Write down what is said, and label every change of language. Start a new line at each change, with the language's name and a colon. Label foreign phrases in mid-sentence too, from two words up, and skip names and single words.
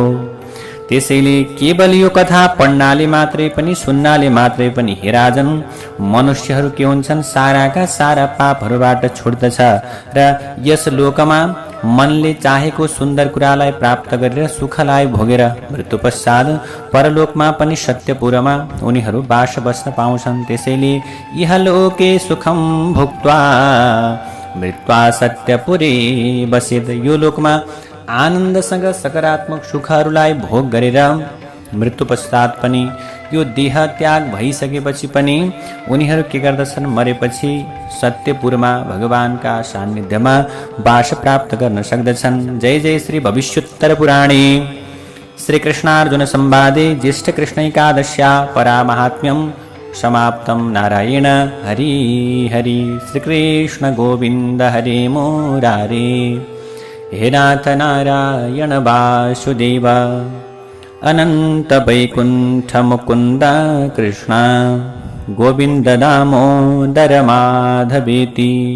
Nepali: त्यसैले केवल यो कथा पढ्नाले मात्रै पनि सुन्नाले मात्रै पनि हे राजन मनुष्यहरू के हुन्छन् साराका सारा पापहरूबाट छुट्दछ र यस लोकमा मनले चाहेको सुन्दर कुरालाई प्राप्त गरेर सुखलाई भोगेर मृत्यु पश्चात परलोकमा पनि सत्यपुरमा उनीहरू बास बस्न पाउँछन्।
Sanskrit: त्यसैले इहलोके सुखम भुक्त्वा मृत्वा सत्यपुरे बसेद।
Nepali: यो लोकमा आनन्दसँग सकारात्मक सुखहरूलाई भोग गरेर मृत्यु पश्चात पनि यो देह त्याग भइसकेपछि पनि उनीहरू के गर्दछन् मरेपछि सत्यपुरमा भगवानका सान्निध्यमा वास प्राप्त गर्न सक्दछन्।
Sanskrit: जय जय श्री भविष्योत्तर पुराणे श्री कृष्णार्जुन संवादे ज्येष्ठ कृष्ण एकादश्या परामाहात्म्यं समाप्तं। नारायण हरि हरि। श्री कृष्ण गोविंद हरे मुरारे। हे नाथ नारायण वासुदेव अनंत वैकुंठ मुकुंद कृष्ण गोविंद दामोदर माधवेति।